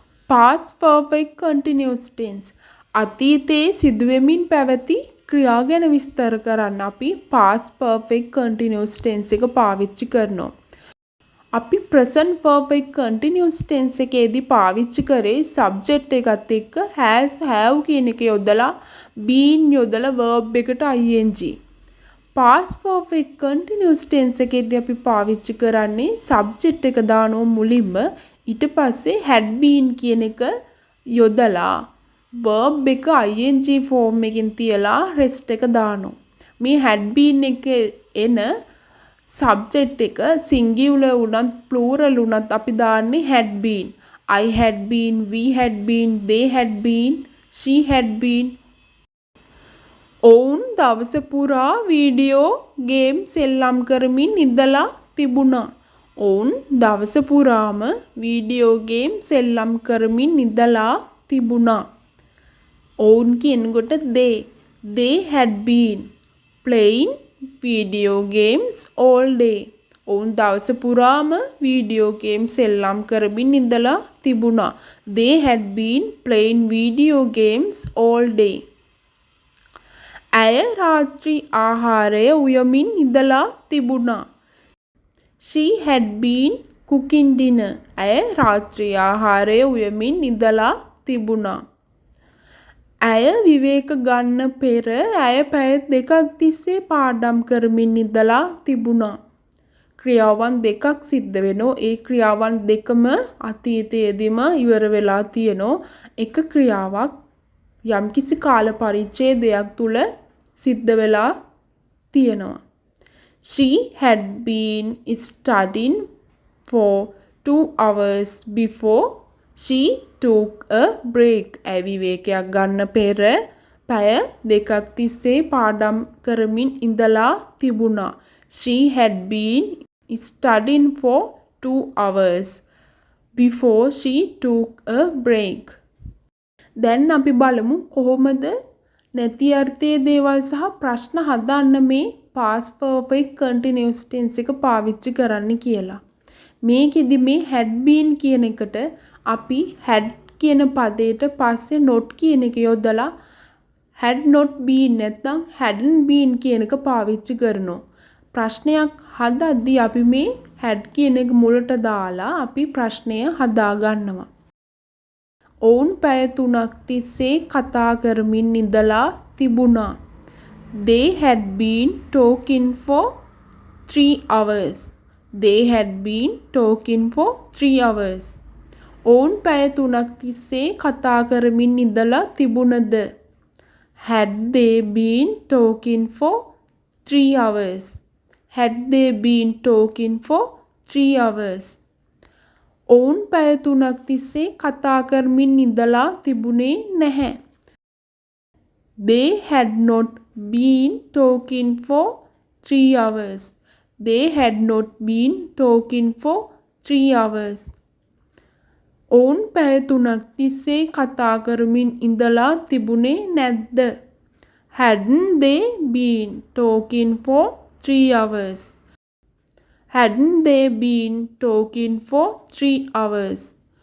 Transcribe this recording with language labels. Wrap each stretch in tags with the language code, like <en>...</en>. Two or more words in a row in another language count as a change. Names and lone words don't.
<en>past perfect continuous tense.</en> <si>අතීතයේ සිදුවෙමින් පැවති ක්‍රියා ගැන විස්තර කරන්න අපි</si> <en>past perfect continuous tense</en> <si>එක පාවිච්චි කරනවා. අපි</si> <en>present perfect continuous tense</en> <si>එකේදී පාවිච්චි කරේ subject එකත් එක්ක</si> <en>has have</en> <si>කියන එක යොදලා been යොදලා verb එකට ing.</si> <en>past perfect continuous tense</en> <si>එකේදී අපි පාවිච්චි කරන්නේ subject එක දානවා මුලින්ම ඊට පස්සේ</si> <en>had been</en> <si>කියන එක යොදලා verb එක</si> <en>ing form</en> <si>එකකින් තියලා rest එක දානවා. මේ</si> <en>had been</en> <si>එකේ එන subject එක singular වුණත් plural වුණත් අපි දාන්නේ</si> <en>had been. I had been, we had been, they had been, she had been.</en> <si>ඔවුන් දවස පුරා වීඩියෝ ගේම් සෙල්ලම් කරමින් ඉඳලා තිබුණා. ඔවුන් දවස පුරාම වීඩියෝ ගේම් සෙල්ලම් කරමින් ඉඳලා තිබුණා. ඔවුන් කියනකොට</si> <en>they had been playing video games all day.</en> <si>ඔවුන් දවස පුරාම වීඩියෝ ගේම් සෙල්ලම් කරමින් ඉඳලා තිබුණා.</si> <en>They had been playing video games all day.</en> <si>ඇය රාත්‍රී ආහාරය උයමින් ඉඳලා තිබුණා.</si> <en>She had been cooking dinner.</en> <si>ඇය රාත්‍රී ආහාරය උයමින් ඉඳලා තිබුණා. ඇය විවේක ගන්න පෙර ඇය පැය 2ක් තිස්සේ පාඩම් කරමින් ඉඳලා තිබුණා. ක්‍රියාවන් දෙකක් සිද්ධ වෙනවා. ඒ ක්‍රියාවන් දෙකම අතීතයේදීම ඉවර වෙලා තියෙනවා. එක ක්‍රියාවක් යම්කිසි කාල පරිච්ඡේදයක් තුල සිද්ධ වෙලා තියෙනවා.</si> <en>She had been studying for 2 hours before she took a break.</en> <si>ඇය විවේකයක් ගන්න පෙර පැය 2ක් තිස්සේ පාඩම් කරමින් ඉඳලා තිබුණා.</si> <en>She had been studying for 2 hours before she took a break.</en> <si>දැන් අපි බලමු කොහොමද නැති අර්ථයේ දේවල් සහ ප්‍රශ්න හදන්න මේ</si> <en>past perfect continuous tense</en> <si>එක පාවිච්චි කරන්න කියලා. මේකෙදි මේ</si> <en>had been</en> <si>කියන එකට අපි had කියන පදයට පස්සේ not කියන එක යොදලා</si> <en>had not been</en> <si>නැත්නම්</si> <en>hadn't been</en> <si>කියන එක පාවිච්චි කරනවා. ප්‍රශ්නයක් හදද්දී අපි මේ had කියන එක මුලට දාලා අපි ප්‍රශ්නය හදා ගන්නවා. ඔවුන් පැය 3ක් තිස්සේ කතා කරමින් ඉඳලා තිබුණා.</si> <en>They had been talking for 3 hours. They had been talking for 3 hours.</en> <si>ඔවුන් පැය 3ක් තිස්සේ කතා කරමින් ඉඳලා තිබුණද?</si> <en>Had they been talking for 3 hours? Had they been talking for 3 hours?</en> <si>ඔවුන් පැය 3ක් තිස්සේ කතා කරමින් ඉඳලා තිබුණේ නැහැ.</si> <en>They had not been talking for 3 hours. They had not been talking for 3 hours.</en> <si>ඔවුන් පැය 3ක් තිස්සේ කතා කරමින් ඉඳලා තිබුණේ නැද්ද?</si> <en>Hadn't they been talking for 3 hours? Hadn't they been talking for 3 hours?</en>